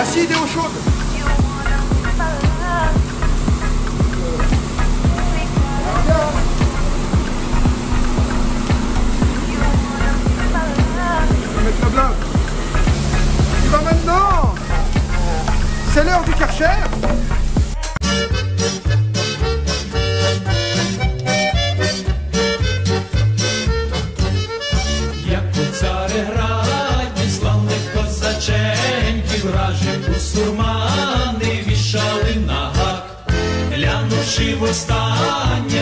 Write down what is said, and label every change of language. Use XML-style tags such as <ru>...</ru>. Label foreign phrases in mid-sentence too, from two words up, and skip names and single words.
<fr>Acide et eau chaude. Mettre la blinde. Tu vas maintenant. C'est l'heure du Karcher.</fr> <uk>Як у Цареграді славних козаченьків, вражі бусурмани вішали на гак, глянувши востаннє</uk>